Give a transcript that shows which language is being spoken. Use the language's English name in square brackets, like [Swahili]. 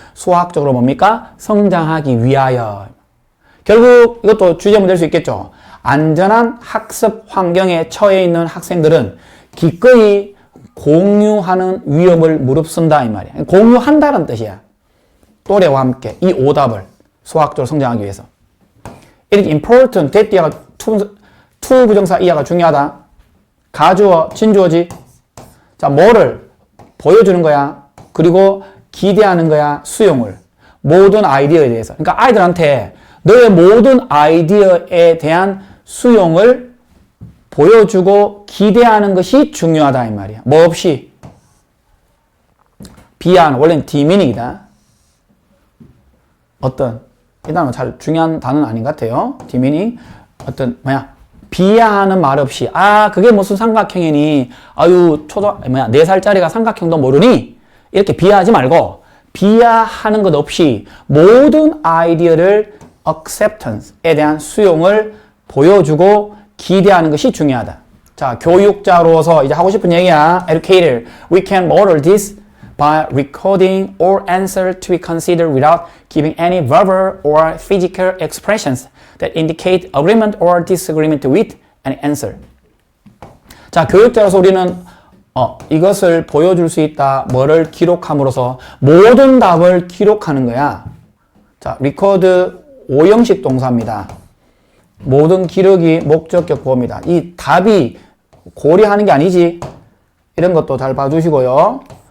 [Korean] 수학적으로 뭡니까? 성장하기 위하여. 결국 이것도 주제문 될 수 있겠죠. 안전한 학습 환경에 처해 있는 학생들은 기꺼이 공유하는 위험을 무릅쓴다 이 말이야. 공유한다는 뜻이야. 또래와 함께 이 오답을 수학적으로 성장하기 위해서. [English] It is important that [Korean] 이하가 to 부정사 이하가 중요하다. 가주어, 진주어지. 자, 뭐를 보여주는 거야? 그리고 기대하는 거야? 수용을. 모든 아이디어에 대해서. 그러니까 아이들한테 너의 모든 아이디어에 대한 수용을 보여주고 기대하는 것이 중요하다 이 말이야. 뭐 없이? 비하하는, 원래는 디미닝이다. 어떤, 이 단어 잘 중요한 단어는 아닌 것 같아요. 디미닝. 어떤, 비하하는 말 없이, 그게 무슨 삼각형이니? 4살짜리가 삼각형도 모르니? 이렇게 비하하지 말고, 비하하는 것 없이 모든 아이디어를 acceptance에 대한 수용을 보여주고 기대하는 것이 중요하다. 자, 교육자로서 이제 하고 싶은 얘기야. [English] Educator, we can model this by recording all answers to be considered without giving any verbal or physical expressions that indicate agreement or disagreement with an answer. [Korean] 자, 교육자로서 우리는 이것을 보여줄 수 있다. 뭐를 기록함으로써 모든 답을 기록하는 거야. 자, record 5형식 동사입니다. 모든 기록이 목적격 보호입니다. 이 답이 고려하는 게 아니지. 이런 것도 잘 봐주시고요.